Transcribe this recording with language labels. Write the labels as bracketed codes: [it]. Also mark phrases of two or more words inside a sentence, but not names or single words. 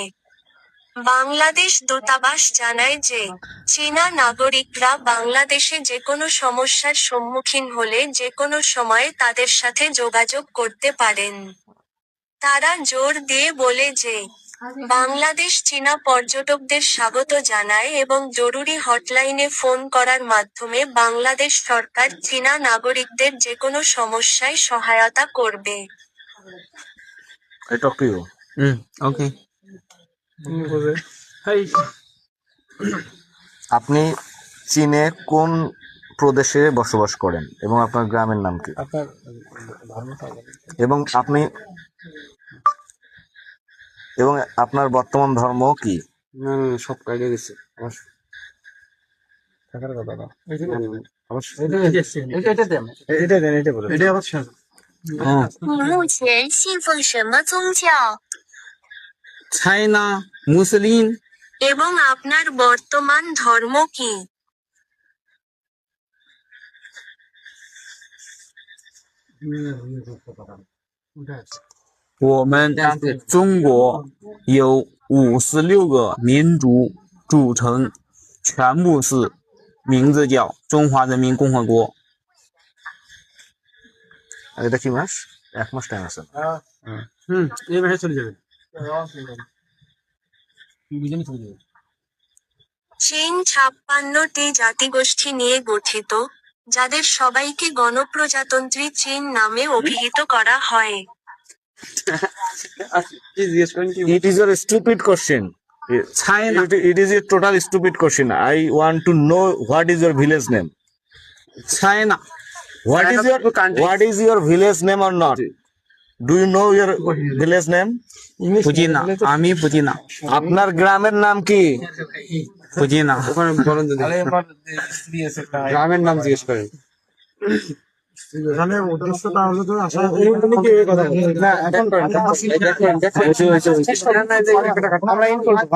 [bn] বাংলাদেশ দূতাবাস জানায় যে, চীনা নাগরিকরা বাংলাদেশে যেকোনো সমস্যার সম্মুখীন হলে যেকোনো সময়ে তাদের সাথে যোগাযোগ করতে পারেন। তারা জোর দিয়ে বলে যে, বাংলাদেশ চীনা পর্যটকদের স্বাগত জানায় এবং জরুরি হটলাইনে ফোন করার মাধ্যমে বাংলাদেশ সরকার চীনা নাগরিকদের যেকোনো সমস্যায় সহায়তা করবে। [en] I talk to you. OK。 [bn] আপনি চীনে কোন প্রদেশে বসবাস করেন এবং আপনার গ্রামের নাম কি? আপনার ধর্মটা এবং আপনি এবং আপনার বর্তমান ধর্ম কি? না না, সব কাইডে গেছে আমার। থাকার কথা না, অবশ্যই এটা দেন, এটা বলুন। এটা আবার শেষ। [zh] 你目前信奉什么宗教？ [en] China Muslim [bn] এবং আপনার বর্তমান ধর্ম কি? [zh] 我们中国有56个民族组成，全部是名字叫中华人民共和国。 [bn] আর এটা কি মাস? 1 মাস টাইম আছে। এই মাসে চলে যাবে, দুজনে চলে যাবে। চীন 56টি জাতিগোষ্ঠী নিয়ে গঠিত, যাদের সবাইকে গণপ্রজাতন্ত্রী চীন নামে অভিহিত করা হয়। জিজ্ঞেস করেন কি? [en] It is your stupid question. China It is a total stupid question. I want to know what is your village name. China What is your village name or not? Do you know your village name? [zh] 不记得，阿弥不记得， [bn] আপনার গ্রামের নাম কি? [zh] 不记得。 [bn] ওখানে বলেন যদি গ্রামের নাম জিজ্ঞেস করেন। এখানে উদ্দেশ্যটা হলো তো আসা না এখন আমরা ইন করবো ভাই।